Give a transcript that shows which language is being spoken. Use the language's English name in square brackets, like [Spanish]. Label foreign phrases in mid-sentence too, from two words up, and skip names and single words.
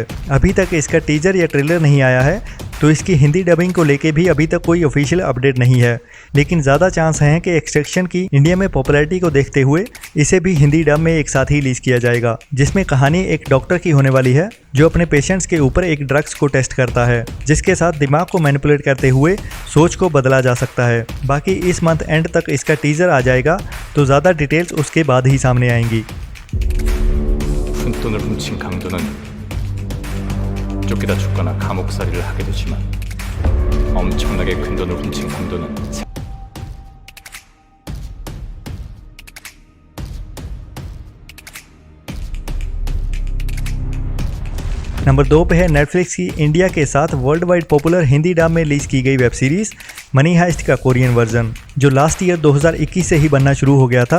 [Hindi] अभी तक इसका टीजर या ट्रेलर नहीं आया है, तो इसकी हिंदी डबिंग को लेके भी अभी तक कोई [English] official update [Hindi] नहीं है, लेकिन ज़्यादा चांस हैं कि एक्सट्रैक्शन की इंडिया में पॉपुलैरिटी को देखते हुए इसे भी हिंदी डब में एक साथ ही रिलीज किया जाएगा, जिसमें कहानी एक डॉक्टर की होने वाली है जो अपने पेशेंट्स के ऊपर एक ड्रग्स को टेस्ट करता है, जिसके साथ दिमाग को मैनिपुलेट करते हुए सोच को बदला जा सकता है। बाकी इस [English] month end [Hindi] तक इसका टीजर आ जाएगा, तो ज़्यादा डिटेल्स उसके बाद ही सामने आएंगी। [Korean] 푼돈을 훔친 강도는 쫓기다 죽거나 감옥살이를 하게 되지만 엄청나게 큰 돈을 훔친 강도는 [Hindi] नंबर 2 पे है नेटफ्लिक्स की इंडिया के साथ [English] world wide popular [Hindi] हिंदी डब में रिलीज की गई [English] web series [Hindi] मनी हाइस्ट का [English] Korean version, [Hindi] जो [English] last year [Hindi] 2021 से ही बनना शुरू हो गया था।